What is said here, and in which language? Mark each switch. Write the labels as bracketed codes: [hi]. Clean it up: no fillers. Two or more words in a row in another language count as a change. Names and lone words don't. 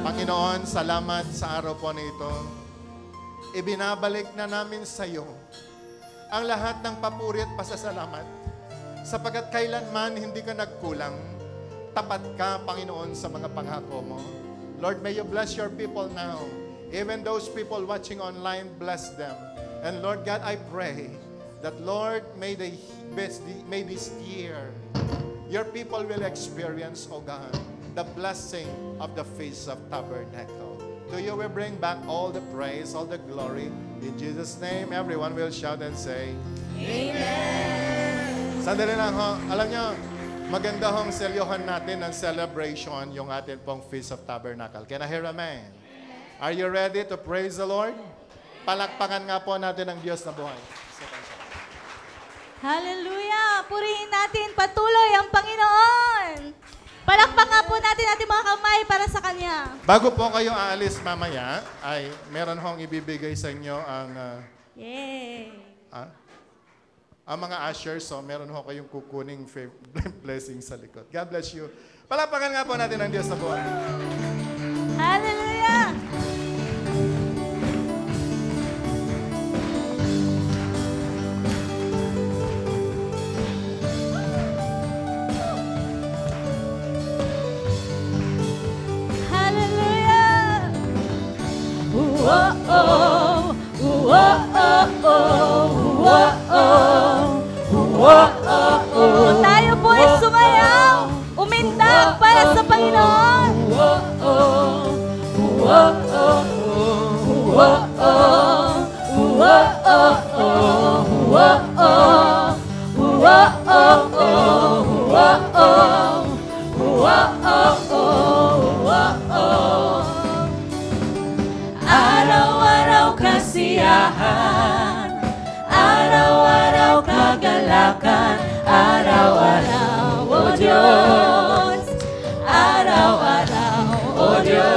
[tl] Panginoon, salamat sa araw po na ito. Ibinabalik na namin sa iyo ang lahat ng papuri at pasasalamat. Sapagkat kailanman hindi ka nagkulang, tapat ka, Panginoon, sa mga pangako mo. [en] Lord, may you bless your people now. Even those people watching online, bless them. And Lord God, I pray that, Lord, may this year, your people will experience, O God, the blessing of the Feast of Tabernacle. To you we bring back all the praise, all the glory. In Jesus' name, everyone will shout and say, Amen. [tl] Sandali lang ho. Alam nyo, maganda hong selyohan natin ng celebration yung atin pong Feast of Tabernacle. [en] Can I hear amen? Are you ready to praise the Lord? [tl] Palakpakan nga po natin ang Diyos na buhay. Hallelujah! Purihin natin patuloy ang Panginoon! Palakpakan po natin ating mga kamay para sa Kanya. Bago po kayo aalis mamaya, ay meron hong ibibigay sa inyo ang Yay! ang mga ushers, so meron ho kayong kukuning blessing sa likod. [en] God bless you. [tl] Palapakan nga po natin ang Diyos na buwan. Hallelujah! Hallelujah! Whoa-oh, whoa-oh, whoa-oh, whoa-oh. Tayo po ay sumayaw, umindag para sa Panginoon. Whoa-oh, whoa-oh, whoa-oh, whoa-oh, whoa-oh, whoa-oh, whoa-oh, whoa-oh. Araw-araw kasiyahan, araw-araw kagalakan, araw-araw, O Diyos, araw-araw, O Diyos,